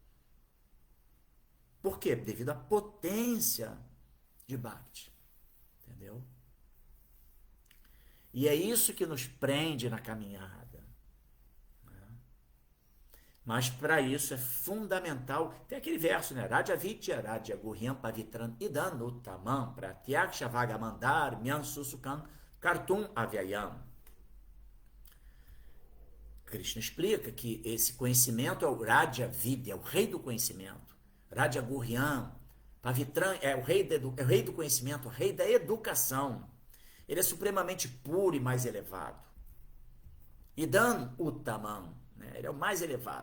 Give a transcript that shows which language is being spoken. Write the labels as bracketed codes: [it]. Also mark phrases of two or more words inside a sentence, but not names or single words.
[pt] Por quê? Devido à potência de Bhakti. Entendeu? E é isso que nos prende na caminhada. Mas para isso é fundamental, tem aquele verso, né? [sa] राज विद्या राज गुह्यम् पवित्रन् इदनुतमम् प्रत्यक्ष वगमन्दर् म्यन् सुसुकम् कर्तुम् अव्ययम्. [pt] Krishna explica que esse conhecimento é o [sa] राज विद्या, [pt] é o rei do conhecimento. [sa] राज गुह्यम् पवित्रन् [pt] é o rei do conhecimento, o rei da educação. Ele é supremamente puro e mais elevado. [sa] इदन् उत्तमम्. [pt] Ele é o mais elevado.